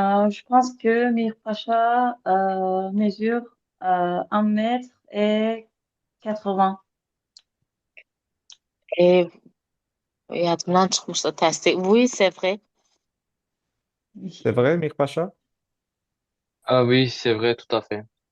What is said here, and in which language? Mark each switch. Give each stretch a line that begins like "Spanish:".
French: Je pense que Mirpacha mesure 1 m 80.
Azerbaijani: E, yadımdan çıxmışdı təsdiq.
French: Oui, c'est vrai. C'est vrai, Mir Paşa? Ah oui, c'est vrai, tout à fait.